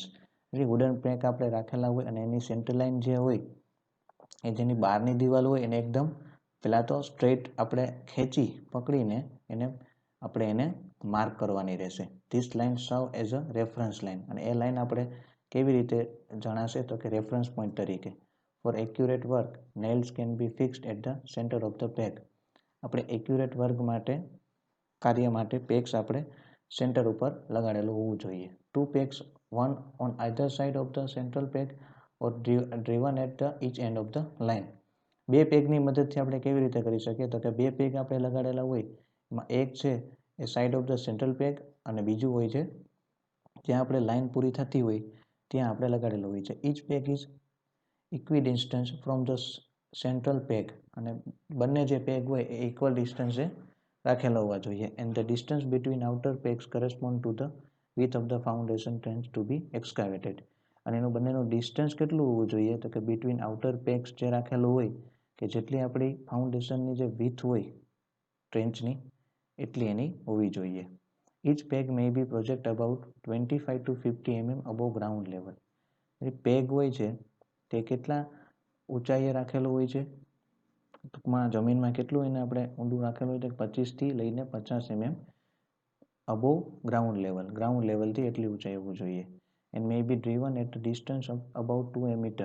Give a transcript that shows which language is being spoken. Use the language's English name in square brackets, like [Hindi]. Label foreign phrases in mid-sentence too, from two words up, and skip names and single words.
[Gujarati] એટલે વુડન પેક આપણે રાખેલા હોય અને એની સેન્ટર લાઇન જે હોય એ જેની બહારની દિવાલ હોય એને એકદમ પહેલાં તો સ્ટ્રેટ આપણે ખેંચી પકડીને એને માર્ક કરવાની રહેશે. [English] This line serve as a reference line. [Gujarati] અને એ લાઇન આપણે કેવી રીતે જણાશે તો કે [English] reference point [Gujarati] તરીકે. [English] For accurate work nails can be fixed at the center of the peg. [Gujarati] આપણે [English] accurate work [Gujarati] માટે કાર્ય માટે પેક્સ આપણે સેન્ટર ઉપર લગાડેલું હોવું જોઈએ. [English] 2 pegs, one on either side of the central peg or driven at the each end of the line. [Gujarati] બે પેગની મદદથી આપણે કેવી રીતે કરી શકીએ તો કે બે પેગ આપણે લગાડેલા હોય એમાં એક છે એ [English] side of the central peg [Gujarati] અને બીજું હોય છે જ્યાં આપણે લાઇન પૂરી થતી હોય ત્યાં આપણે લગાડેલું હોય છે. [English] Each peg is equidistance from the central peg. [Gujarati] અને બંને જે પેગ હોય એ ઇક્વલ ડિસ્ટન્સે રાખેલા હોવા જોઈએ. [English] And the distance between outer pegs correspond to the width of the foundation trench to be excavated. [Gujarati] અને એનું બંનેનું ડિસ્ટન્સ કેટલું હોવું જોઈએ તો કે [English] between outer pegs [Gujarati] જે રાખેલું હોય કે જેટલી આપણી ફાઉન્ડેશનની જે વિથ હોય ટ્રેન્ચની એટલી એની હોવી જોઈએ. [English] Each peg may be project about 25 to 50 mm above ground level. [Gujarati] એ પેગ હોય છે તે કેટલા ઊંચાઈએ રાખેલું હોય છે, ટૂંકમાં જમીનમાં કેટલું એને આપણે ઊંડું રાખેલું હોય તો 25થી લઈને 50 mm [English] above ground [Gujarati] લેવલથી એટલી ઊંચાઈ હોવું જોઈએ. [English] And may be driven at distance of about 2 meter.